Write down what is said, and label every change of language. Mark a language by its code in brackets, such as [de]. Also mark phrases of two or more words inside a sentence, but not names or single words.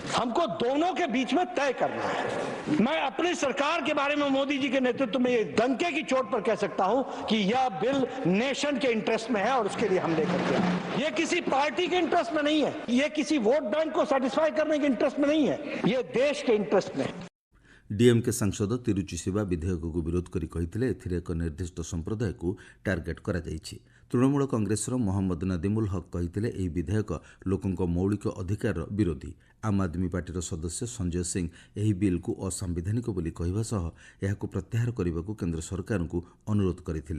[hi] हमको दोनों के बीच में तय करना है। मैं अपनी सरकार के बारे में मोदी जी के नेतृत्व में ये डंके की चोट पर कह सकता हूं कि यह बिल नेशन के इंटरेस्ट में है और उसके लिए हम लेकर के आए। ये किसी पार्टी के इंटरेस्ट में नहीं है, ये किसी [en] vote bank [hi] को सेटिस्फाई करने के इंटरेस्ट में नहीं है, ये देश के इंटरेस्ट में है। [or] ଡିଏମ୍କେ ସାଂସଦ ତିରୁଚି ଶିବା ବିଧେୟକକୁ ବିରୋଧ କରି କହିଥିଲେ ଏଥିରେ ଏକ ନିର୍ଦ୍ଦିଷ୍ଟ ସମ୍ପ୍ରଦାୟକୁ ଟାର୍ଗେଟ୍ କରାଯାଇଛି। ତୃଣମୂଳ କଂଗ୍ରେସର ମହମ୍ମଦ ନଦିମୁଲ ହକ୍ କହିଥିଲେ ଏହି ବିଧେୟକ ଲୋକଙ୍କ ମୌଳିକ ଅଧିକାରର ବିରୋଧୀ। ଆମ୍ ଆଦମୀ ପାର୍ଟିର ସଦସ୍ୟ ସଞ୍ଜୟ ସିଂ ଏହି ବିଲ୍କୁ ଅସାମ୍ବିଧାନିକ ବୋଲି କହିବା ସହ ଏହାକୁ ପ୍ରତ୍ୟାହାର କରିବାକୁ କେନ୍ଦ୍ର ସରକାରଙ୍କୁ ଅନୁରୋଧ କରିଥିଲେ।